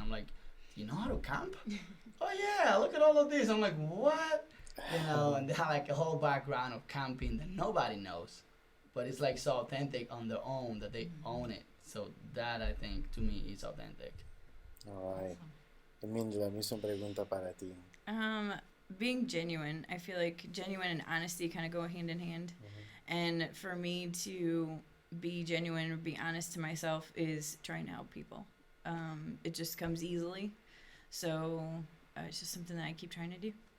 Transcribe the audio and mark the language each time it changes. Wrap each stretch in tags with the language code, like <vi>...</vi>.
<en>I'm like, you know how to camp? Oh yeah, look at all of this. I'm like, what? And they have like a whole background of camping that nobody knows, but it's like so authentic on their own that they own it. So that I think to me is authentic. All right.</en> <es>Mindy, la misma pregunta para ti.</es> <en>Being genuine, I feel like genuine and honesty kind of go hand in hand. And for me to be genuine or be honest to myself is trying to help people. It just comes easily. So it's just something that I keep trying to do.</en>